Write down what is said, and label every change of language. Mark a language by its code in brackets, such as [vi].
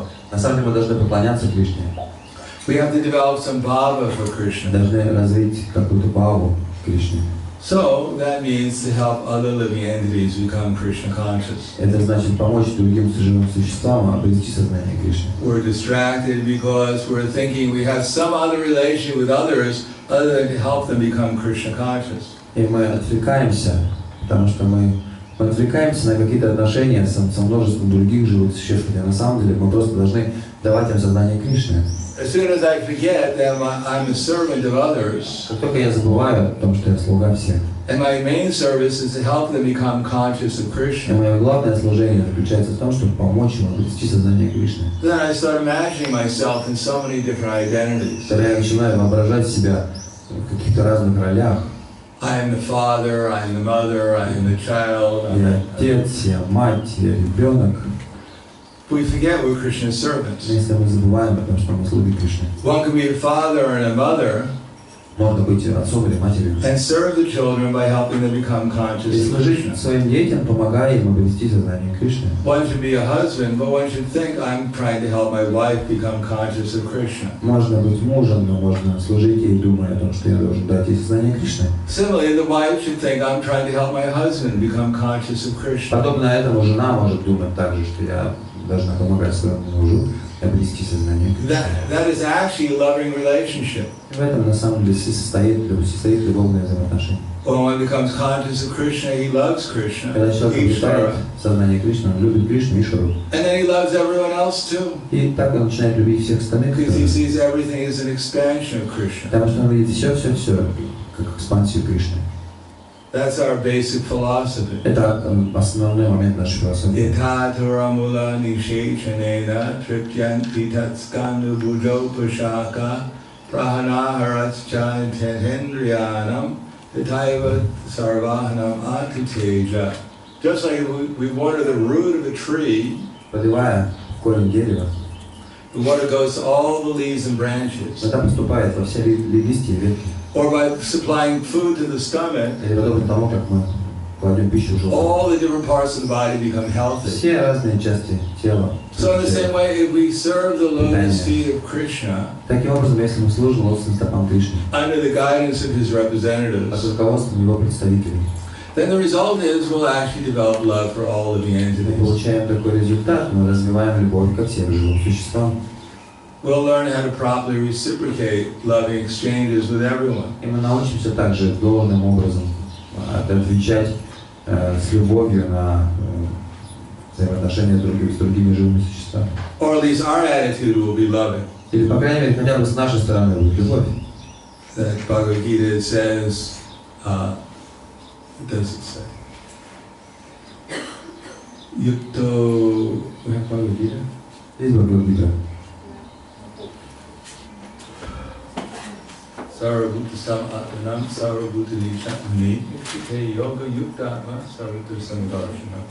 [ru] На самом деле мы должны поклоняться Кришне. [en] We have to develop some bhava for Krishna. [ru] Должны развить какую-то бхаву Кришне. [en] So that means to help other living entities become Krishna conscious. [ru] Это значит помочь другим живым существам обрести сознание Кришны. [en] We're distracted because we're thinking we have some other relation with others other than to help them become Krishna conscious. [ru] И мы отвлекаемся, потому что мы отвлекаемся на какие-то отношения со множеством других живых существ, хотя на самом деле мы просто должны давать им сознание Кришны. [en] As soon as I forget that I'm a servant of others, [ru] Как только я забываю о том, что я слуга всех, [en] and my main service is to help them become conscious of [ru] и [en] Krishna, [ru] мое главное служение заключается в том, чтобы помочь им обрести сознание Кришны. [en] then I start imagining myself in so many different identities. [ru] Тогда я начинаю воображать себя в каких-то разных ролях. [en] I am the father, I am the mother, I am the child. [ru] Я отец, я мать, я ребенок. [en] We forget we're Krishna's [ru] Но [en] servants. [ru] если мы забываем о том, что мы слуги Кришны, [en] One can be a father and a mother [ru] можно быть отцом или матерью. [en] and serve the children by helping them become [ru] И [en] conscious of [ru] служить [en] Krishna. [ru] своим детям, помогая им обрести сознание Кришны. [en] One should be a husband, but one should think I'm trying to help my wife become conscious of Krishna. [ru] Можно быть мужем, но можно служить ей, думая о том, что я должен дать ей сознание Кришны. [en] Similarly, the wife should think I'm trying to help my husband become conscious of Krishna. [ru] Подобно этому жена может думать также, что я должна помогать своему мужу обрести сознание Кришны. [en] That is actually a loving relationship. [ru] В этом на самом деле состоит любовное взаимоотношение. [en] When one becomes conscious of Krishna, he loves Krishna, [ru] Когда человек обретает [en] Ishvara, [ru] сознание Кришны, он любит Кришну, Ишвару. [en] and then he loves everyone else too, [ru] И так он начинает любить всех остальных, [en] because he sees everything as an expansion of Krishna. [ru] потому что он видит все как экспансию Кришны. [en] That's our basic philosophy. [ru] Это основной момент нашей философии. [sa] Yataturamula nishechanena tripyanti tatskandu bujopashaka prahanaharascha tetendriyanam tataiva sarvahanam atiteja. [en] Just like we water the root of a tree, [ru] Поливая корень дерева, [en] the water goes to all the leaves and branches. [ru] вода поступает во все листья и ветки. [en] Or by supplying food to the stomach, [ru] Или подобно тому, как мы кладем пищу в желудок. [en] all the different parts of the body become healthy. [ru] Все разные части тела. [en] So in the same way, if we serve the lotus feet of Krishna [ru] Таким образом, если мы служим лотосным стопам Кришны, [en] under the guidance of his [ru] под [en] representatives, [ru] руководством его представителей, [en] then the result is we'll actually develop love for all living [ru] мы [en] entities. [ru] получаем такой результат, мы развиваем любовь ко всем живым существам. [en] We'll learn how to properly reciprocate loving exchanges with everyone. [ru] И мы научимся также должным образом отвечать с любовью на взаимоотношения с другими живыми существами. [en] Or at least our attitude will be loving. [ru] Или, по крайней мере, хотя бы с нашей стороны будет любовь. [en] That Bhagavad Gita says, what does it say? Yukto, we have Bhagavad Gita? [ru] Есть Бхагавад-гита. [sa] Sarvabhuta Samatmanam, Sarvabhuta Nishani, Yukite Yoga Yuktatma, Sarvabhuta Samdarshana.